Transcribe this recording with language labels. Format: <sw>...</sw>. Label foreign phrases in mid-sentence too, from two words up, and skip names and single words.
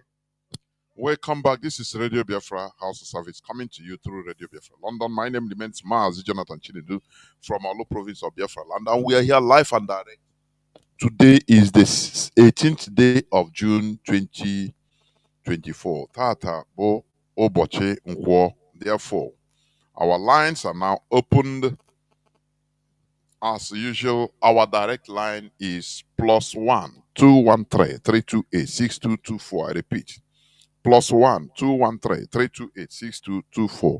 <en>Welcome back. This is Radio Biafra House of Service coming to you through Radio Biafra London. My name remains Mazi Chinedu from Orlu province of Biafra land, and we are here live and direct. Today is the 18th day of June 2024.</en> <ig>Tata bo oboche nkwo.</ig> <en>Therefore, our lines are now opened. As usual, our direct line is +1 213 328 6224. I repeat, +1 213 328 6224.</en>